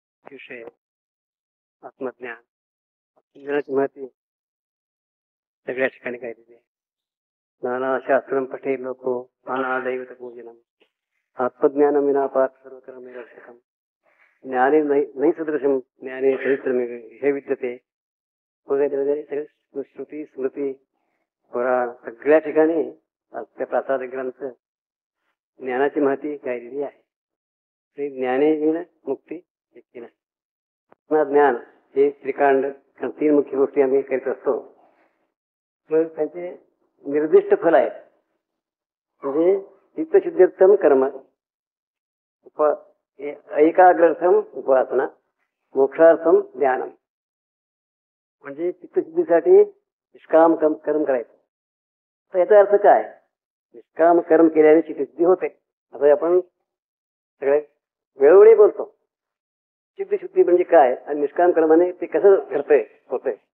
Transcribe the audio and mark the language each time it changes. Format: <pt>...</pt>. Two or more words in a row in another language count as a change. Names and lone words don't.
<mr>विषय आत्मज्ञान आत्मज्ञानाची महती सगळ्या ठिकाणी काय दिली आहे.</mr> <sa>नाना शास्त्रम पठे लोको नाना दैवत पूजनम आत्मज्ञानम विना पार्थ सर्वकर्म निरर्थकम ज्ञाने नाही सदृशम ज्ञाने चरित्र हे विद्यते</sa> <mr>वगैरे वगैरे सगळे श्रुती स्मृती पुराण सगळ्या ठिकाणी त्या प्रासाद ग्रंथ ज्ञानाची महती काय दिली आहे. ते ज्ञाने घेणं मुक्ती ज्ञान हे त्रिकांड तीन मुख्य गोष्टी आम्ही करीत असतो. मग त्यांचे निर्दिष्ट फल आहेत.</mr> <sa>म्हणजे चित्तशुद्धीर्थम कर्म एकाग्रर्थम उपासना मोक्षार्थम ज्ञानम.</sa> <mr>म्हणजे चित्तशुद्धीसाठी निष्काम कर्म करायचं. तर याचा अर्थ काय? निष्काम कर्म केल्याने चित्तशुद्धी होते असं आपण सगळे वेळोवेळी बोलतो. चित्तशुद्धी म्हणजे काय आणि निष्काम कर्माने ते कसं घडतंय होतंय.</mr>